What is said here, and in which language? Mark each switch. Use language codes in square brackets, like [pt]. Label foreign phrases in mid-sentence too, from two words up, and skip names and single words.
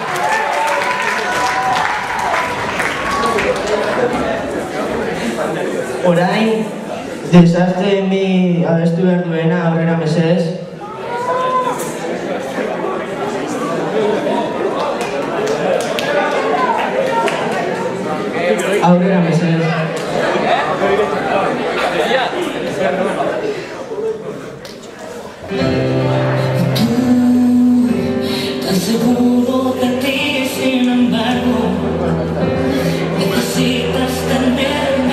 [eu] Orain, desastre mi abestu behar duena aurrera mesedez. Aurrera mesedez. [es] Tan seguro de ti, sin embargo, necesitas tenerme